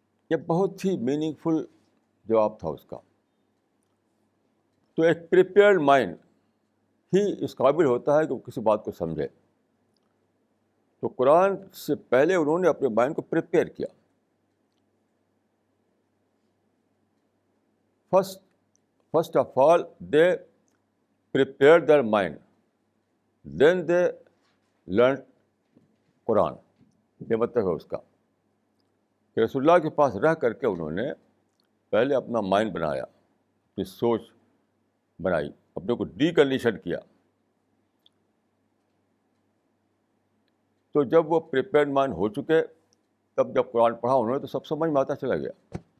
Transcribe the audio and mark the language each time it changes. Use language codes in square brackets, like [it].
[ur] یہ بہت ہی میننگ فل جواب تھا اس کا. تو ایک پریپیئرڈ مائنڈ ہی اس قابل ہوتا ہے کہ وہ کسی بات کو سمجھے. تو قرآن سے پہلے انہوں نے اپنے مائنڈ کو پریپیئر کیا. [en] First of all they prepare their mind, then they learn Quran. [ur] یہ مطلب ہے اس کا کہ رسول اللہ کے پاس رہ کر کے انہوں نے پہلے اپنا مائنڈ بنایا، اپنی سوچ بنائی، اپنے کو ڈی کنڈیشن کیا. تو جب وہ پریپیئرڈ مائنڈ ہو چکے، تب جب قرآن پڑھا انہوں نے تو سب سمجھ میں آتا چلا گیا.